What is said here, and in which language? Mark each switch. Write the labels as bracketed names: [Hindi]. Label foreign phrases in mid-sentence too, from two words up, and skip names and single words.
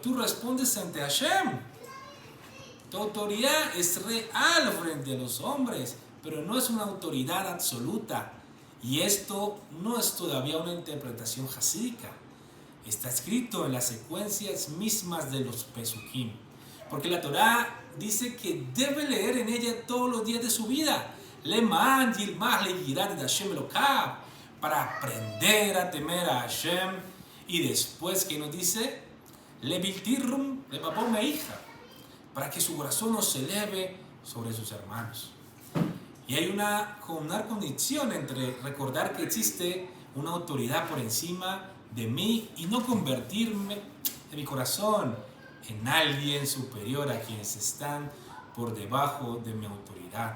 [Spanish] Pero tú respondes ante Hashem. Tu autoridad es real frente a los hombres, pero no es una autoridad absoluta. Y esto no es todavía una interpretación hasídica. Está escrito en las secuencias mismas de los Pesukim. Porque la Torá dice que debe leer en ella todos los días de su vida. [Hebrew] למען ילמד ליראה את השם אלקיו, [Spanish] para aprender a temer a Hashem. Y después, ¿qué nos dice? [Hebrew] לבלתי רום לבבו מאחיו, [Spanish] para que su corazón no se eleve sobre sus hermanos. Y hay una condición entre recordar que existe una autoridad por encima de mí y no convertirme en mi corazón en alguien superior a quienes están por debajo de mi autoridad.